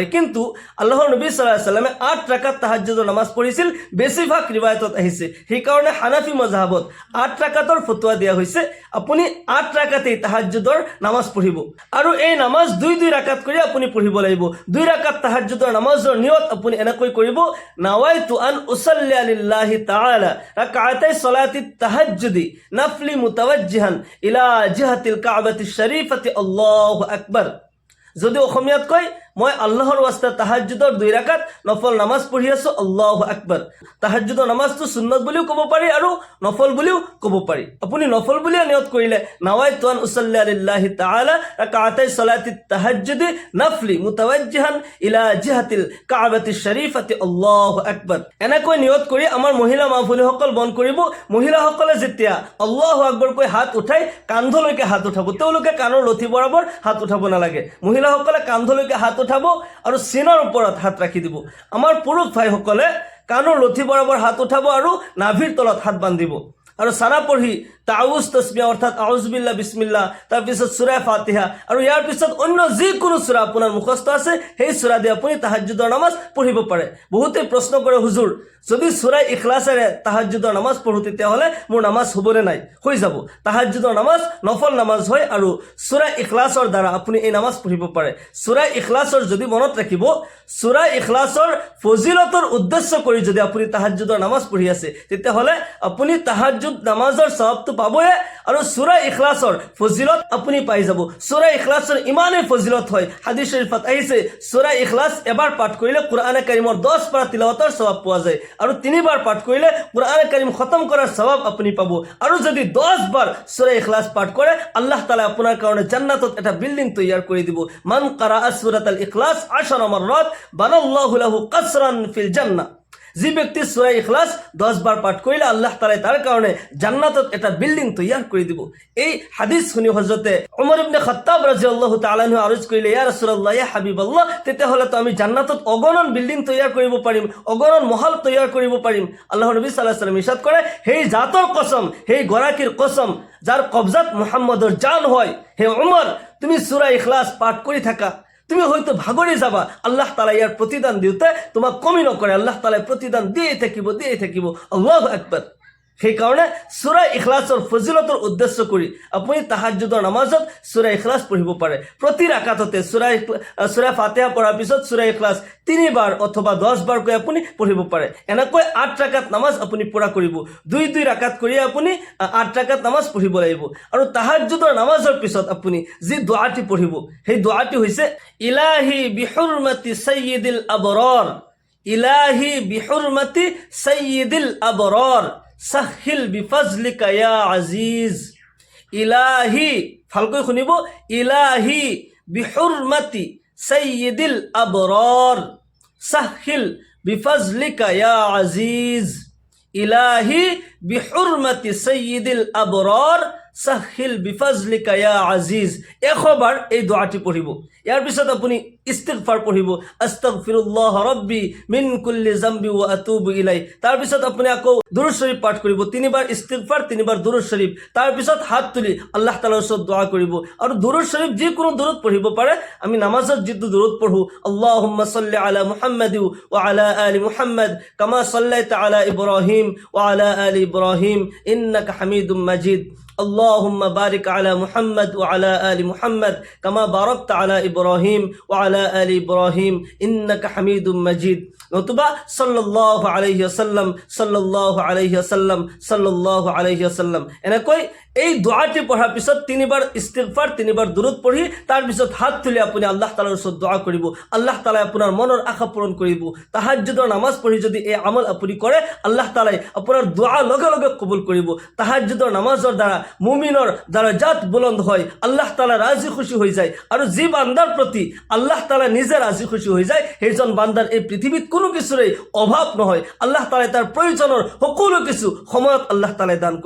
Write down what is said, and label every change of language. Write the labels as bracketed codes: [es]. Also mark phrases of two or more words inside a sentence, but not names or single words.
[as] কিন্তু আল্লাহৰ নবী [ar] صلى الله عليه وسلم [as] 8 ৰাকাত তাহাজ্জুদৰ নামাজ পঢ়িছিল, বেছিভাগ ৰিৱায়াতত আহিছে। সেইকাৰণে হানাফি মজহাবত 8 ৰাকাতৰ ফতোৱা দিয়া হৈছে, আপুনি 8 ৰাকাতেই তাহাজ্জুদৰ নামাজ পঢ়িব। আৰু এই নামাজ 2 ৰাকাত কৰি আপুনি পঢ়িব লাগিব। 2 ৰাকাত তাহাজ্জুদৰ নামাজৰ নিয়ত আপুনি এনেকৈ কৰিব, [ar] نويت أن أصلي لله تعالى ركعتي صلاة التهجد نفلا متوجها إلى جهة الكعبة الشريفة الله أكبر. [as] যদি অসমীয়াত কয়, মই আল্লাহৰ ওয়াস্তে তাহাজ্জুদৰ 2 ৰাকাত নফল নামাজ পঢ়ি আছোঁ, [ar] الله أكبر. [as] তাহাজ্জুদৰ নামাজটো সুন্নত বুলিও ক'ব পাৰি আৰু নফল বুলিও ক'ব পাৰি। আপুনি নফল বুলিও নিয়ত কৰিলে, [ar] نويت أن أصلي لله تعالى ركعتي صلاة التهجد نفلا متوجها إلى جهة الكعبة الشريفة الله أكبر. [as] এনেকৈ নিয়ত কৰি আমাৰ মহিলা মাহফুলিসকল বন্ধ কৰিব। মহিলাসকলে যেতিয়া [ar] الله أكبر [as] কৈ হাত উঠাই কান্ধলৈকে হাত উঠাব, তেওঁলোকে কাণৰ লঠি বৰাবৰ হাত উঠাব নালাগে। মহিলাসকলে কান্ধলৈকে হাত উঠাব আৰু চিনৰ ওপৰত হাত ৰাখি দিব। আমাৰ পুৰুষ ভাইসকলে কাণৰ লঠি বৰাবৰ হাত উঠাব আৰু নাভিৰ তলত হাত বান্ধিব। আৰু সানা পঢ়ি তাউজ তসবিহ অৰ্থাৎ [ar] أعوذ بالله بسم الله, [as] তাৰপিছত সূৰা ফাতিহা, আৰু ইয়াৰ পিছত অন্য যিকোনো সূৰা আপোনাৰ মুখস্থ আছে সেই সূৰা দি আপুনি তাহাজ্জুদৰ নামাজ পঢ়িব পাৰে। বহুতে প্ৰশ্ন কৰে, হুজুৰ যদি সূৰা ইখলাছেৰে তাহাজ্জুদৰ নামাজ পঢ়ো তেতিয়াহ'লে মোৰ নামাজ হ'বনে নাই? হৈ যাব। তাহাজ্জুদৰ নামাজ নফল নামাজ হয় আৰু সূৰা ইখলাছৰ দ্বাৰা আপুনি এই নামাজ পঢ়িব পাৰে। সূৰা ইখলাছৰ যদি মনত ৰাখিব, সূৰা ইখলাছৰ ফজিলতৰ উদ্দেশ্য কৰি যদি আপুনি তাহাজ্জুদৰ নামাজ পঢ়ি আছে তেতিয়াহ'লে আপুনি তাহাজ্জুদ নামাজৰ সওয়াবটো পাবয়ে আৰু সূৰা ইখলাছৰ ফজিলত আপুনি পাই যাব। সূৰা ইখলাছৰ ইমানেই ফজিলত হয়, হাদিস শৰীফত আহিছে সূৰা ইখলাছ এবাৰ পাঠ কৰিলে কোৰআনে কাৰিমৰ 10 পাৰা তিলাওয়াতৰ সওয়াব পোৱা যায়, আৰু 3 বাৰ পাঠ কৰিলে [bn] কোরআনে কারীম খতম করার সওয়াব আপনি পাবো। আর যদি 10 বার সূরা ইখলাস পাঠ করে আল্লাহ তাআলা আপনার কারণে জান্নাতত একটা বিল্ডিং তৈয়ার করে দিব। [ar] من قرأ سورة الإخلاص 10 مرات بنى الله له قصرا في الجنة. [bn] যে ব্যক্তি সূরা ইখলাস 10 বার পাঠ করিলে আল্লাহ তাআলা তার কারণে জান্নাতত একটা বিল্ডিং তৈয়ার করে দিব। এই হাদিস শুনি হযরতে ওমর ইবনে খাত্তাব [ar] رضي الله تعالى عنه [bn] আরজ কইলে, [ar] يا رسول الله، يا حبيب الله, [as] তেতিয়াহ'লে তো আমি জান্নাতত অগণন বিল্ডিং তৈয়াৰ কৰিব পাৰিম, অগণন মহল তৈয়াৰ কৰিব পাৰিম। আল্লাহৰ নবী [ar] صلى الله عليه وسلم [as] ইরশাদ কৰে, সেই জাতৰ কসম, সেই গৰাকীৰ কসম যাৰ কবজাত মুহাম্মদৰ জান হয়, হে ওমর তুমি সূরা ইখলাস পাঠ কৰি থাকা, তুমি হয়তো ভাগৰি যাবা, আল্লাহ তাআলা ইয়াৰ প্ৰতিদান দিওঁতে তোমাক কমি নকৰে, আল্লাহ তাআলা প্ৰতিদান দিয়ে থাকিব। [ar] الله أكبر. [as] সেইকাৰণে সূৰা ইখলাছৰ ফজিলতৰ উদ্দেশ্য কৰি আপুনি তাহাজ্জুদৰ নামাজত সূৰা ইখলাছ পঢ়িব পাৰে। প্ৰতি ৰাকাততে সূৰা ফাতিহা পঢ়াৰ পিছত সূৰা ইখলাছ 3 বাৰ অথবা 10 বাৰকৈ আপুনি পঢ়িব পাৰে। এনেকৈ 8 ৰাকাত নামাজ আপুনি পুৰা কৰিব। 2 ৰাকাত কৰি আপুনি 8 ৰাকাত নামাজ পঢ়িব লাগিব। আৰু তাহাজ্জুদৰ নামাজৰ পিছত আপুনি যি দুআটি পঢ়িব সেই দুআটি হৈছে, [ar] إلهي بحرمة سيد الأبرار، إلهي بحرمة سيد الأبرار سهل بفضلك يا عزيز. إلهي, [as] ভালকৈ শুনিব, [ar] إلهي بحرمة سيد الأبرار سهل بفضلك يا عزيز. إلهي بحرمة سيد الأبرار سهل بفضلك يا عزيز [as] 100 বার এই দোয়াটি পঢ়িব। ইয়াৰ পিছত আপুনি ইস্তিগফাৰ পঢ়িব, [ar] أستغفر الله ربي من كل ذنب وأتوب إليه. [as] তাৰ পিছত আপুনি আকৌ দুৰুদ শৰীফ পাঠ কৰিব, 3 বাৰ ইস্তিগফাৰ, 3 বাৰ দুৰুদ শৰীফ। তাৰ পিছত হাত তুলি আল্লাহ তাআলাৰ ওচৰত দোয়া কৰিব। আৰু দুৰুদ শৰীফ যিকোনো দুৰুদ পঢ়িব পাৰে। আমি নামাজত যিটো দুৰুদ পঢ়ো, [ar] اللهم صل على محمد وعلى آل محمد كما صليت على إبراهيم وعلى آل إبراهيم إنك حميد مجيد. اللهم بارك على محمد وعلى آل محمد كما باركت على إبراهيم وعلى آل إبراهيم إنك حميد مجيد। নতুবা صلى الله عليه وسلم، صلى الله عليه وسلم، صلى الله عليه وسلم. [as] এনেকৈ এই দোয়াটি পঢ়াৰ পিছত 3 বাৰ ইস্তিগফাৰ, 3 বাৰ দুৰুদ পঢ়ি তাৰ পিছত হাত তুলি আপুনি আল্লাহ তাআলাৰ ওচৰত দোয়া কৰিব। আল্লাহ তাআলাই আপোনাৰ মনৰ আশা পূৰণ কৰিব। তাহাজ্জুদৰ নামাজ পঢ়ি যদি এই আমল আপুনি কৰে, আল্লাহ তাআলাই আপোনাৰ দোয়া লগে লগে কবুল কৰিব। তাহাজ্জুদৰ নামাজৰ দ্বাৰা মুমিনৰ দারাজাত বুলন্দ হয়, আল্লাহ তাআলা রাজি খুশি হৈ যায়। আৰু যি বান্দাৰ প্ৰতি আল্লাহ তাআলা নিজে ৰাজি খুশি হৈ যায়, সেইজন বান্দাৰ এই পৃথিৱীত কোনো কিছুৰে অভাৱ নহয়। আল্লাহ তাআলাই তাৰ প্ৰয়োজনৰ সকলো কিছু সময়ত আল্লাহ তাআলাই দান কৰে।